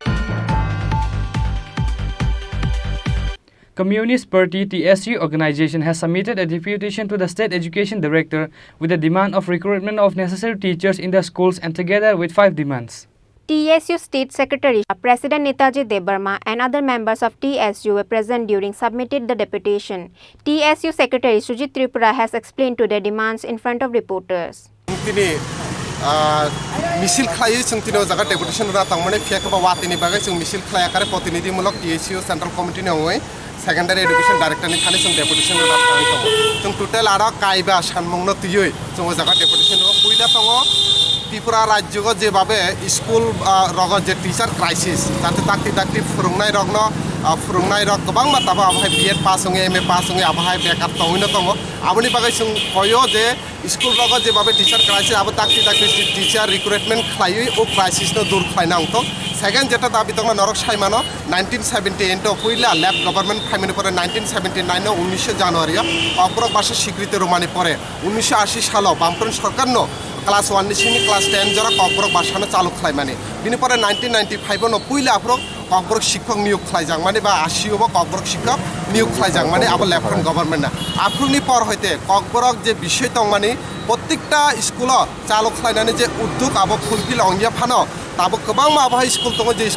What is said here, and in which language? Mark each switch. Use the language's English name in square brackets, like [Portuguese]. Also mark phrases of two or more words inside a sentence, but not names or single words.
[English] Communist Party TSU organization has submitted a deputation to the State Education Director with the demand of recruitment of necessary teachers in the schools and together with 5 demands. TSU State Secretary President Netaji Debarma and other members of TSU were present during submitted the deputation. TSU Secretary Chini Tripura has explained to their demands in front of reporters. [Kok Borok] मिसिल खाई जों तिनो जागा डेपुटेशन रा तांमने फेक बा वातिनि बागै जों मिसिल खाया करे प्रतिनिधिमूलक TSU [English] central committee [Kok Borok] ने होय [English] secondary education director [Kok Borok] नि थाने जों डेपुटेशन रा थांगै दङ जों टोटल आरो कायबा सानमंनो तुयै जों जागा डेपुटेशन रो पुइला दङ त्रिपुरा राज्यको जेबाबे स्कुल रग जे [English] teacher crisis [Kok Borok] जाते ताकि फोरोंनाय रगनो फोरोंनाय रक गोबां माताबो आबहाय बीएड पास होंगे एमए पास होंगे आबहाय बेकार तंगैनो दङ आबनि बागै जों कयो जे स्कुल रक जेबाबे [English] teacher crisis [Kok Borok] आबो दाक्ति [English] teacher recruitment [Kok Borok] खालायो ओ क्राइसिस नो दूर खालायना अंत सेकेंड जेटा दाबि दङ नरक साइमानो 1978 पयला [English] left government [Kok Borok] फाइमिनि परे 1979 नो 19 জানুয়ারি ककबरक भाषा स्वीकृति रोमानि परे 1980 सालाव बामफ्रन सरकारनो क्लास 1 नि सिंनि क्लास 10 जरा ककबरक भाषानो चालू खालायमानि बिनि परे 1995 नो पयला आफरक ककबरक शिक्षक नियोग खालायजां माने बा 80 बा ककबरक शिक्षक नियोग खालायजां माने आबो [English] left government [Kok Borok] ना आफरनि पर हयते ककबरक जे विषय दं माने प्रत्येकटा स्कुल चालू खालायनानै जे उद्योग आबो फुलफिल अंगिया फानो ताबो गोबां माबाहाय स्कुल दङ जे